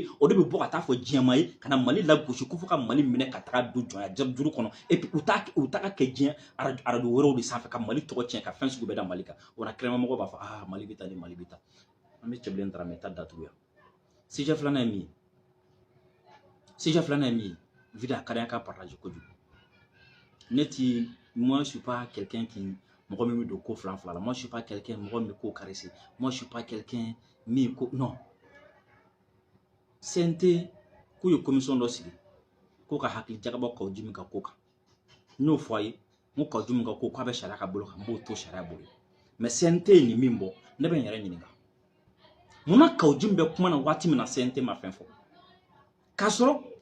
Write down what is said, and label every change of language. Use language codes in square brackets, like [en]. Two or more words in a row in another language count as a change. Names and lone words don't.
[bm] ye o de bɛ bɔ ka taa fɔ diɲɛma ye ka na Mali lagosi ko fo ka Mali minɛ ka taga don jɔnya juru kɔnɔ [fr] et puis [bm] u t'a kɛ diɲɛ radio wɛrɛw de sanfɛ ka Mali tɔgɔ tiɲɛ ka fɛn sugu bɛɛ da Mali kan o la kɛrɛma mɔgɔw b'a fɔ ah Mali bɛ tan ni Mali bɛ tan an bɛ cɛbilen taara mɛ ta datugu yan sujet filanan ye min ye sujet filanan ye min ye video a ka di an ka partage kojugu ne ti [fr] moi je suis pas quelqu'un qui [bm] mɔgɔ min bɛ don ko fila la [fr] moi je suis pas quelqu'un [bm] mɔgɔ min bɛ ko caresser [fr] moi je suis pas quelqu'un [bm] min ko non CNT k'u ye commission dɔ sigi k'u ka hakili jagabɔ Kawo Jim ka ko kan n y'o fɔ a ye n ko Kawo Jim ka ko k'a bɛ sariya ka bolo kan n b'o to sariya bolo mais CNT ye nin min bɔ ne bɛ n yɛrɛ ɲininka munna Kawo Jim bɛ kuma na waati min na CNT ma fɛn fɔ k'a sɔrɔ